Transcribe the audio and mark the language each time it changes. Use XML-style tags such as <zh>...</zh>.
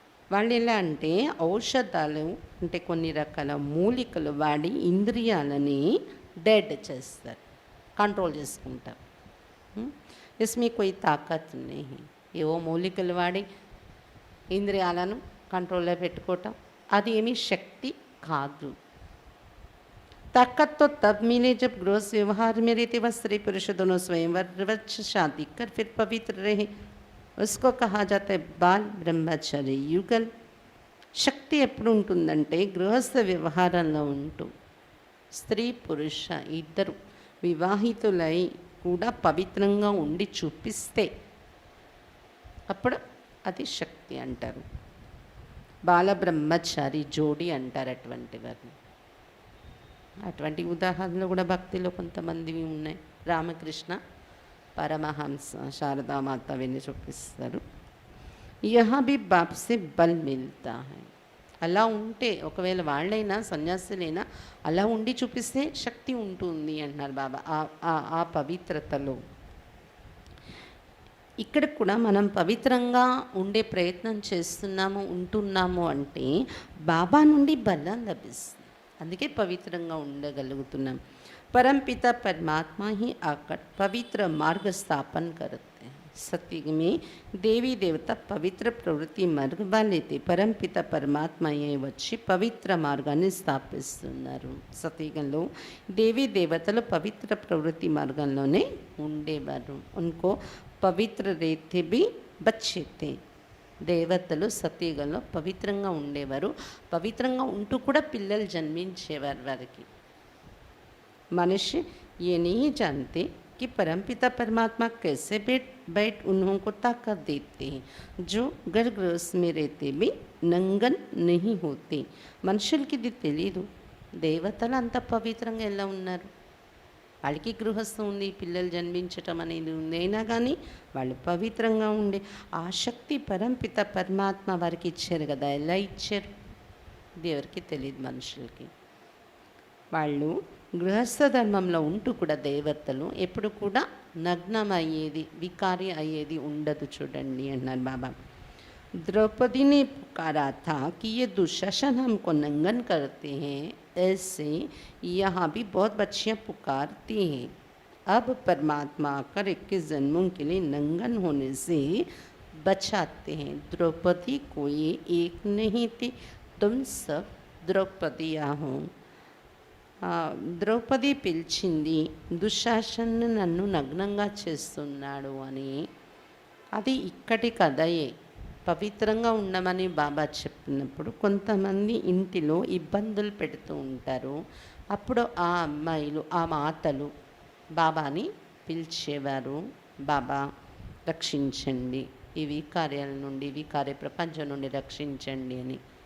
<te>వాళ్ళు ఎలా అంటే ఔషధాలు అంటే కొన్ని రకాల మూలికలు వాడి ఇంద్రియాలని డెడ్ చేస్తారు, కంట్రోల్ చేసుకుంటారు.</te> <hi>ఇస్మే కోయి తాకత్ నహీ.</hi> <te>ఏవో మూలికలు వాడి ఇంద్రియాలను కంట్రోల్లో పెట్టుకోవటం అది ఏమీ శక్తి కాదు.</te> <hi>ताकत तो तब मिले जब गृहस्थ व्यवहार में रहते वह स्त्री पुरुष दोनों स्वयं वच शादी कर फिर पवित्र रहे. उसको कहा जाता है बाल ब्रह्मचर्य युगल.</hi> <te>శక్తి ఎప్పుడు ఉంటుందంటే గృహస్థ వ్యవహారంలో ఉంటూ స్త్రీ పురుష ఇద్దరు వివాహితులై కూడా పవిత్రంగా ఉండి చూపిస్తే అప్పుడు అది శక్తి అంటారు. బాలబ్రహ్మచారి జోడి అంటారు అటువంటి వారిని. అటువంటి ఉదాహరణలు కూడా భక్తిలో కొంతమంది ఉన్నాయి. రామకృష్ణ పరమహంస శారదామాత విని చూపిస్తారు.</te> <hi>యహా భీ బాప్ సే బల్ మిల్తా హై.</hi> <te>అలా ఉంటే ఒకవేళ వాళ్ళైనా సన్యాసులైనా అలా ఉండి చూపిస్తే శక్తి ఉంటుంది అంటున్నారు బాబా ఆ పవిత్రతలో. ఇక్కడ కూడా మనం పవిత్రంగా ఉండే ప్రయత్నం చేస్తున్నాము ఉంటున్నాము అంటే బాబా నుండి బలం లభిస్తుంది, అందుకే పవిత్రంగా ఉండగలుగుతున్నాం.</te> <hi>परमपिता परमात्मा ही आकर पवित्र मार्ग स्थापन करते हैं. सत्य में देवी देवता पवित्र प्रवृत्ति मार्ग वाले थे. परमपिता परमात्मा ये</hi> <te>వచ్చి పవిత్ర మార్గాన్ని స్థాపిస్తున్నారు. సత్యుగంలో దేవీ దేవతలు పవిత్ర ప్రవృత్తి మార్గంలోనే ఉండేవారు.</te> <hi>उनको पवित्र रहते भी बच्चे थे.</hi> <te>దేవతలు సతీగంలో పవిత్రంగా ఉండేవారు. పవిత్రంగా ఉంటూ కూడా పిల్లలు జన్మించేవారు వారికి.</te> <hi>मनुष्य ये नहीं जानते कि परमपिता परमात्मा कैसे बैठ उन्हों को ताकत देते हैं जो गर्भगृह में रहते भी నంగన్ नहीं होते.</hi> <te>మనుషులకి ఇది తెలీదు, దేవతలు అంత పవిత్రంగా ఎలా ఉన్నారు. వాళ్ళకి గృహస్థం ఉంది, పిల్లలు జన్మించటం అనేది ఉంది, అయినా కానీ వాళ్ళు పవిత్రంగా ఉండే ఆ శక్తి పరంపిత పరమాత్మ వారికి ఇచ్చారు కదా. ఎలా ఇచ్చారు దేవుడికి తెలియదు మనుషులకి. వాళ్ళు గృహస్థ ధర్మంలో ఉంటూ కూడా దేవతలు ఎప్పుడు కూడా నగ్నం అయ్యేది, వికారి అయ్యేది ఉండదు చూడండి అన్నారు బాబా.</te> <hi>द्रौपदी ने पुकारा था कि ये दुशासन हमको नंगन करते हैं, ऐसे यहाँ भी बहुत बच्चियाँ पुकारती हैं. अब परमात्मा आकर 21 जन्मों के लिए नंगन होने से बचाते हैं. द्रौपदी कोई एक नहीं थी, तुम सब द्रौपदियाँ हो.</hi> <te>ద్రౌపది పిలిచింది, దుశ్శాసన్ నన్ను నగ్నంగా చేస్తున్నాడు అని. అది ఇక్కడి కథయే. పవిత్రంగా ఉండమని బాబా చెప్పినప్పుడు కొంతమంది ఇంటిలో ఇబ్బందులు పెడుతూ ఉంటారు. అప్పుడు ఆ అమ్మాయిలు, ఆ మాతలు బాబాని పిలిచేవారు, బాబా రక్షించండి, ఈ వికార్యాల నుండి, వికార్య ప్రపంచం నుండి రక్షించండి అని.</te>